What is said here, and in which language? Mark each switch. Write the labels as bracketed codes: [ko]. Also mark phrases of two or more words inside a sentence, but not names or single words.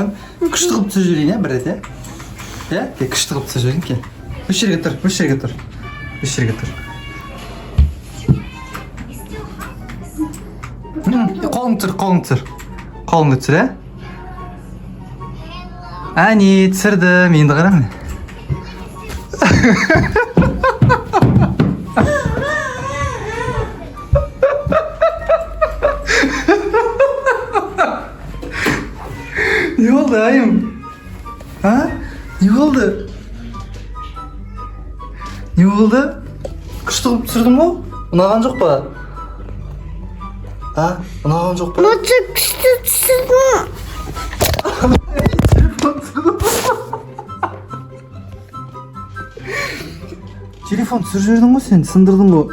[kk] Күшті қылып түсіріп жүрейін, бір рет, Күшті қылып түсіріп жүрейін, кел. Үш жерге тұр. Қолыңды түсір, Әне, түсірдім, енді қара міне. [tr] Ne oldu Ayım? Ha? Ne oldu? [kk] Күшті қылып түсірдің ба? Ұнаған жоқ па? Ha? Ұнаған жоқ па? Матча күшті түсірдім. Телефон түсіріп жібердің ғой сен, сындырдың ғой.